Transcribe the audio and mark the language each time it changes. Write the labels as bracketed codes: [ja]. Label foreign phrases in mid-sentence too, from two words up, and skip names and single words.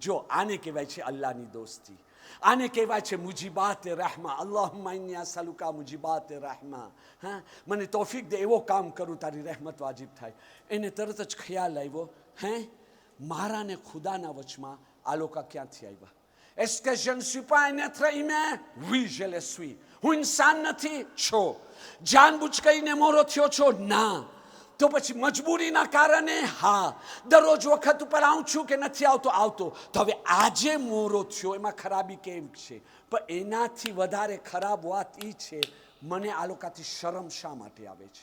[gu] જો આને કહેવાય છે અલ્લાહની દોસ્તી, આને કહેવાય છે [ar] موجبات رحمة. اللهم إني أسألك موجبات رحمة. [gu] હા, મને તૌફીક દે એવો કામ કરું તારી રહેમત વાજિબ થાય. એને તરત જ ખ્યાલ આવ્યો, હે મારા ને ખુદાના વચમાં આ લોકો ક્યાંથી આવ્યા? [fr] Est-ce que je ne suis pas un être humain? Oui, je le suis. [gu] હું ઇન્સાન નથી છો? જાનબૂਝ કરીને મોરો થયો છો? ના. તો પછી મજબૂરીના કારણે હા દરરોજ વખત ઉપર આવું છું કે નથી આવતો. તો હવે આજે મોરો થયો એમાં ખરાબી કેમ છે? પણ એનાથી વધારે ખરાબ વાત એ છે, મને આ લોકોથી શરમ શા માટે આવે છે?